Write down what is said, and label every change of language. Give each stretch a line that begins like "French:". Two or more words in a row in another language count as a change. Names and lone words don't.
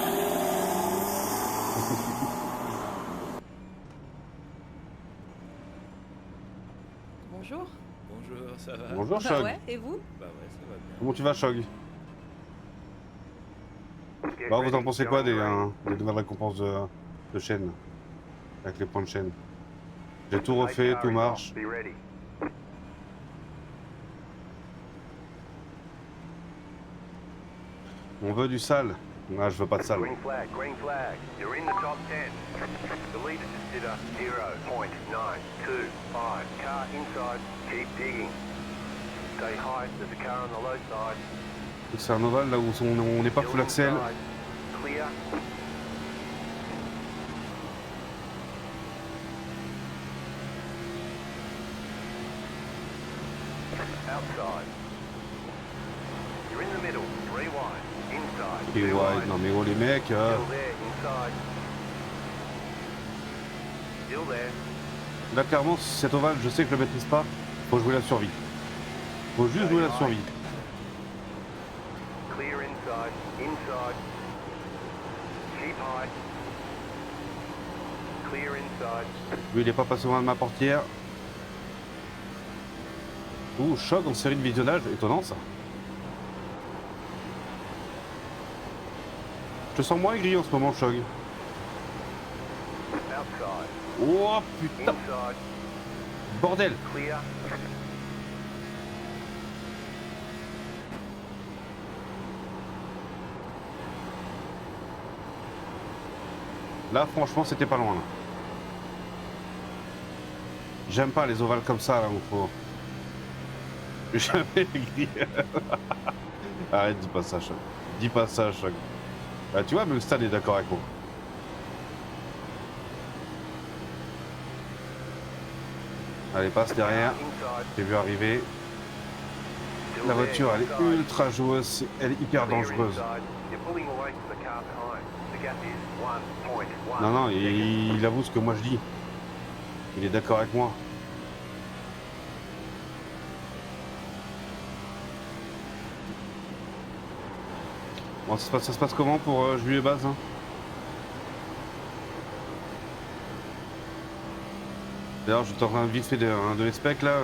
French: Bonjour. Bonjour, ça va? Bonjour, Bah Chog. ouais, et vous? Bah ouais, ça va bien. Comment tu vas, Chog?
English: Get
French: Bah, vous en
English: ready,
French: pensez quoi
English: going green.
French: des nouvelles récompenses de chaîne? Avec les points de chaîne. J'ai tout
English: Safe
French: refait, car tout
English: is
French: marche.
English: off. Be ready.
French: On veut du sale. Ah, je veux pas de sale.
English: Green flag, green flag. You're in the top 10. The leader just did a 0.925. Car inside, keep digging. Stay high, there's a car on the low side.
French: C'est un ovale là où on n'est pas full
English: Still
French: axel.
English: inside. Clear. Outside. You're in the middle, 3 wide. Inside,
French: Et
English: 2
French: ouais,
English: wide.
French: non mais oh les mecs.
English: Still there, inside. Still there.
French: Là clairement, cet ovale, je sais que je le maîtrise pas. Faut jouer la survie. Faut juste jouer la survie.
English: Clear inside, inside. Keep high. Clear inside.
French: Lui il est pas passé loin de ma portière. Ouh, Chog en série de visionnage, étonnant ça. Je te sens moins aigri en ce moment, Chog.
English: Outside.
French: Oh putain,
English: Inside.
French: bordel.
English: Clear.
French: Là franchement c'était pas loin là. J'aime pas les ovales comme ça là où faut. Jamais aigri. Arrête, dis pas ça, Chog. Dis pas ça, Chog. Ah, tu vois, même Stan est d'accord avec moi. Allez, passe derrière.
English: Inside.
French: J'ai vu arriver.
English: Still
French: La
English: there,
French: voiture, elle est
English: inside.
French: ultra joueuse, elle est hyper
English: Clear
French: dangereuse.
English: inside. You're pulling away from the car behind. The gap is 1.1.
French: Non, non, il avoue ce que moi je dis. Il est d'accord avec moi. Bon, ça se passe comment pour Jules et Baz hein? D'ailleurs, j'étais en train de vite fait de les specs là.